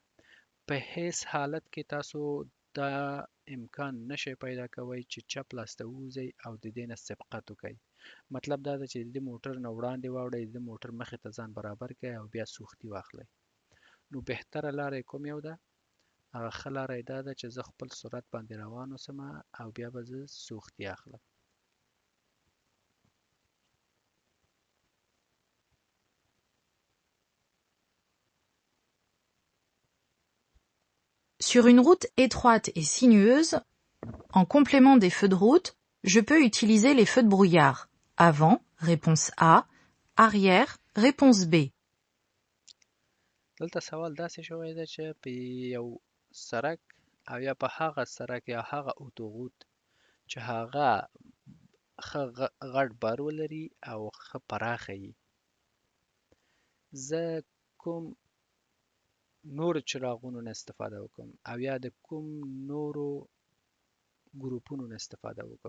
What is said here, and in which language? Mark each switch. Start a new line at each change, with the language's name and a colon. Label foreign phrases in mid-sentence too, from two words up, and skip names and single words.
Pashto: په هیڅ حالت کې تاسو دا امکان نشئ پیدا کوئ چې چپ لاس ته ووځئ او د دې نه سبقت وکئ. مطلب دا ده چې د دې موټر نه وړاندې واوړئ، د دې موټر مخې ته ځان برابر کړئ او بیا سوختي واخلئ. نو بهتره لاره یې کوم یو ده؟ هغه ښه لاره یې دا ده چې زه خپل سرعت باندې روان اوسم او بیا به زه سوختي اخلم.
French: Sur une route étroite et sinueuse, en complément des feux de route, je peux utiliser les feux de brouillard. Avant, réponse A. Arrière, réponse B.
Pashto: دلته سوال داسې شوی ده چې په یو سرک او یا په هغه سرک یا هغه اتوغوت چې هغه ښه غټ بار ولري او ښه پراخه وي، زه کوم نورو چراغونو نه استفاده وکړم او یا د کوم نورو ګروپونو نه استفاده وکړم.